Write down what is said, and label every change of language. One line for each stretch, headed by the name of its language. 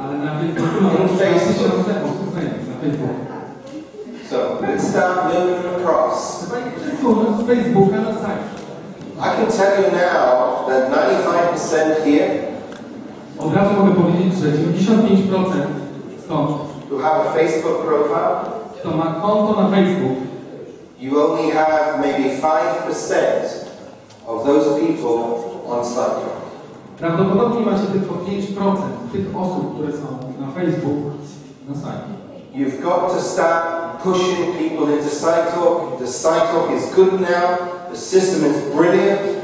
Polish: Ale na Facebooku ma 2,000 osób znajomych na Facebooku.
English: So let's start moving across.
Polish: Trzeba ich przesunąć z Facebooka na site.
English: I can tell you now that 95% here
Polish: Od razu mogę powiedzieć, że 95% stąd,
English: who have a Facebook profile,
Polish: kto ma konto na Facebook,
English: you only have maybe 5% of those people on SideTalk.
Polish: prawdopodobnie macie tylko 5% tych osób, które są na Facebook, na site.
English: You've got to start pushing people into SideTalk. The SideTalk is good now. The system is brilliant.